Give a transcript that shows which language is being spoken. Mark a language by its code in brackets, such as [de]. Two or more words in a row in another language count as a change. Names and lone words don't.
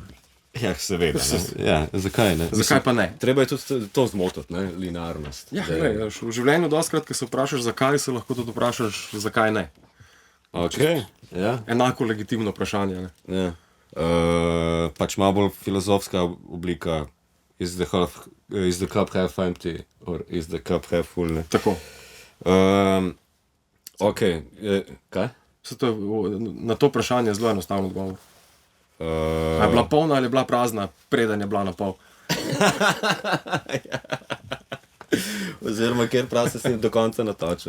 [sl] Ja, seveda, ne. Ja, zakaj ne? Zakaj pa ne? Treba je tudi to zmotiti, ne, linearnost. Ja, glej, v življenju dostikrat, ko se vprašaš zakaj, se lahko tudi vprašaš zakaj ne. Ok, ja. Enako legitimno vprašanje, ne. Ja. Pač malo bolj filozofska oblika, [en] is the cup half empty, or is the cup half full, [sl] ne. Tako. Ok, kaj? Na to vprašanje je zelo enostavno odgovor. A je bila polna ali je bila prazna, preden je bila na pol? Oziroma, ker prav se s njim do konca natočil.